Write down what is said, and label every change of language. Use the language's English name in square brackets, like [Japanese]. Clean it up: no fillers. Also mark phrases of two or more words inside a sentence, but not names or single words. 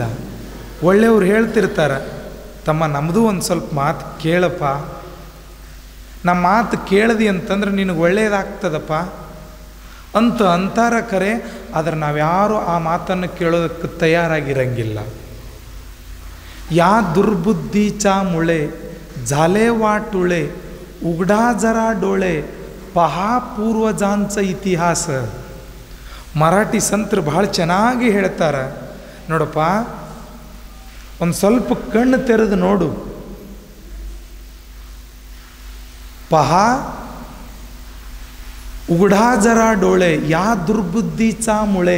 [Kannada] ಒಳ್ಳೆಯವ್ರು ಹೇಳ್ತಿರ್ತಾರೆ, ತಮ್ಮ ನಮ್ಮದು ಒಂದು ಸ್ವಲ್ಪ ಮಾತು ಕೇಳಪ್ಪ, ನಮ್ಮ ಮಾತು ಕೇಳದಿ ಅಂತಂದ್ರೆ ನಿನಗೆ ಒಳ್ಳೆಯದಾಗ್ತದಪ್ಪ ಅಂತ ಅಂತಾರ ಕರೆ. ಆದರೆ ನಾವ್ಯಾರೂ ಆ ಮಾತನ್ನು ಕೇಳೋದಕ್ಕೆ ತಯಾರಾಗಿರಂಗಿಲ್ಲ. [Marathi] या दुर्बुद्धी चा मुळे झाले वाटुळे उघडा जरा डोळे पहा पूर्वजांच इतिहास. [Kannada] ಮರಾಠಿ ಸಂತರು ಭಾಳ ಚೆನ್ನಾಗಿ ಹೇಳ್ತಾರೆ ನೋಡಪ್ಪ, ಒಂದು ಸ್ವಲ್ಪ ಕಣ್ಣು ತೆರೆದು ನೋಡು. [Marathi] पहा उघडा जरा डोळे या दुर्बुद्धीचा मुळे.